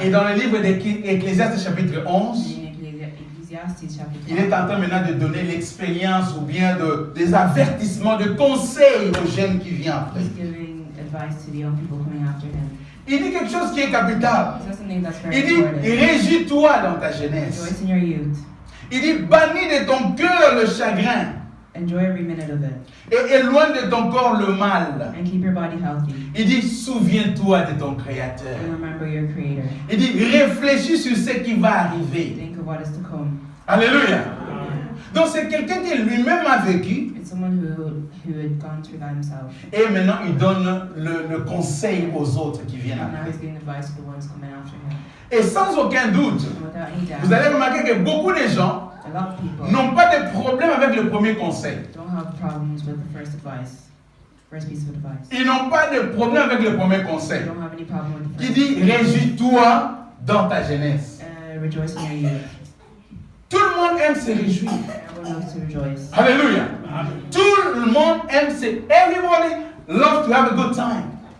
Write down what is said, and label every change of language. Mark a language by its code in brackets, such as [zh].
[fr] Et dans le livre d'Ecclésiaste chapitre 11, [en] In Ecclesiastes chapter [fr] il est [en] 12, [fr] en train maintenant de donner l'expérience ou bien des avertissements, de conseils aux jeunes qui viennent après. [en] he's giving advice to the young people coming after him. [fr] Il dit quelque chose qui est capital. [en] He says something that's very [fr] Il dit, [en] important. [fr] régis-toi dans ta jeunesse. [en] Rejoice in your youth. [fr] Il dit, bannis de ton cœur le chagrin [en] Enjoy every minute of it. [fr] et éloigne de ton corps le mal. [en] And keep your body healthy. [fr] Il dit, souviens-toi de ton Créateur. [en] And remember your Creator. [fr] Il dit, réfléchis sur ce qui va arriver. [en] Think of what is to come. [fr] Alléluia. Donc c'est quelqu'un qui lui-même a vécu [en] It's someone who had gone through that himself. [fr] et maintenant il donne le conseil aux autres qui viennent [en] And now [fr] après. [en] he's giving advice to the ones coming after him. [fr] Et sans aucun doute, [en] And without any doubt, [fr] vous allez remarquer que beaucoup de gens [en] a lot of people [fr] n'ont pas de problème avec le premier conseil. [en] don't have problems with the first advice. First piece of advice. [fr] Ils n'ont pas de problème avec le premier [en] They [fr] conseil. [en] don't have any problem with the first. [fr] dit, réjouis-toi dans ta jeunesse. [en] Rejoice in your youth. [fr] Tout le monde aime se réjouir. [en] Everyone loves to rejoice. [fr] Alléluia. Tout le monde aime se... [en] Everybody loves to have a good time.